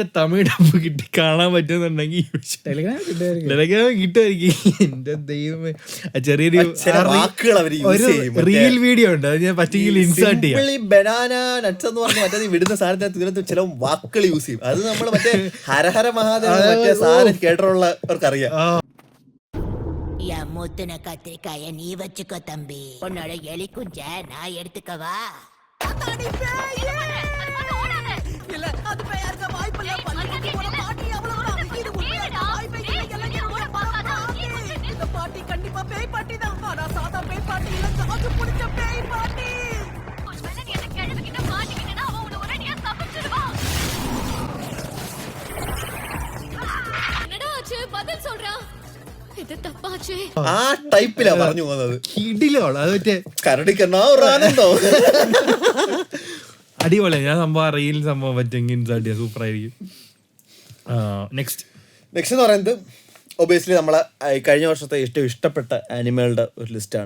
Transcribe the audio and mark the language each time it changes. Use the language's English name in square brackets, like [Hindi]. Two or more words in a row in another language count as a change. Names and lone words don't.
[Malayalam] തമിഴ് ഡബ്ബ് കിട്ടി കാണാൻ പറ്റുന്നുണ്ടെങ്കിൽ ടെലഗ്രാം കിട്ടുമായിരിക്കും. എന്റെ ദൈവമേ, ചെറിയൊരു റീൽ വീഡിയോ ഉണ്ട്, അത് ഞാൻ പറ്റെങ്കിൽ ഇൻസേർട്ട് ചെയ്യാം. [English] banana nuts [Malayalam] എന്ന് പറഞ്ഞ മറ്റേ വിടുന്ന സാധനത്തിന് ചില വാക്കുകൾ യൂസ് ചെയ്യും. അത് നമ്മൾ മറ്റേ ഹരഹര മഹാദേവ മറ്റേ സാധനം കേട്ടിട്ടുള്ളവർക്കറിയാം. [Tamil] மூத்துன கத்திரிக்காய நீ வச்சுக்கோ தம்பி, உன்னோட எலி குஞ்ச நான் எடுத்துக்கவா? பாட்டி கண்டிப்பா பேய் பாட்டி தான். ஆனா சாதா பேய் பாட்டி இல்ல, ஜாக்கு புடிச்ச பேய் பாட்டி. ஒருவேளை நீ அந்த கிழவி கிட்ட மாட்டிக்கிட்டா அவ உன்னை ஒரேடியா தப்பிச்சிடுவா. என்னடா ஆச்சு? பதில் சொல்றா. [Malayalam] ഇത് തപ്പാച്ചേ. ആ ടൈപ്പിലാ പറഞ്ഞു പോകുന്നത്. കിടിലാണ് അത്. മറ്റേ കരടിക്കണ്ണാ ഒരു ആനന്ദോ അടിപൊളിയാണ്. ഞാൻ സംഭവം റീൽ സംഭവം പറ്റെങ്കിൽ സൂപ്പർ ആയിരിക്കും. നെക്സ്റ്റ് എന്ന് പറയുന്നത് ഒബിയസ്ലി നമ്മളെ കഴിഞ്ഞ വർഷത്തെ ഏറ്റവും ഇഷ്ടപ്പെട്ട ആനിമകളുടെ ഒരു ലിസ്റ്റാണ്.